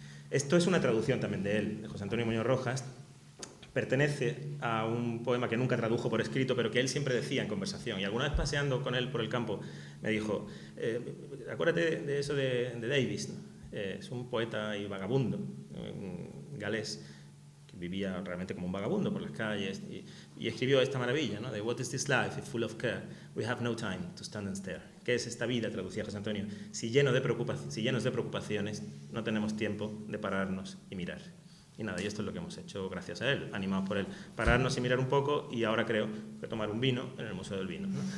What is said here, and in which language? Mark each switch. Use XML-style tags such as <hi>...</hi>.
<es>Esto es una traducción también de él, de José Antonio Muñoz Rojas. Pertenece a un poema que nunca tradujo por escrito, pero que él siempre decía en conversación. Y alguna vez paseando con él por el campo me dijo, acuérdate de eso de Davis, ¿no? Es un poeta y vagabundo, galés, que vivía realmente como un vagabundo por las calles, y escribió esta maravilla, ¿no?</es> <en>De What is this life if full of care? We have no time to stand and stare.</en> <es>¿Qué es esta vida?, traducía José Antonio. Si llenos de preocupaciones, no tenemos tiempo de pararnos y mirar. Y nada, y esto es lo que hemos hecho gracias a él, animados por él. Pararnos y mirar un poco, y ahora creo que tomar un vino en el Museo del Vino, ¿no?</es>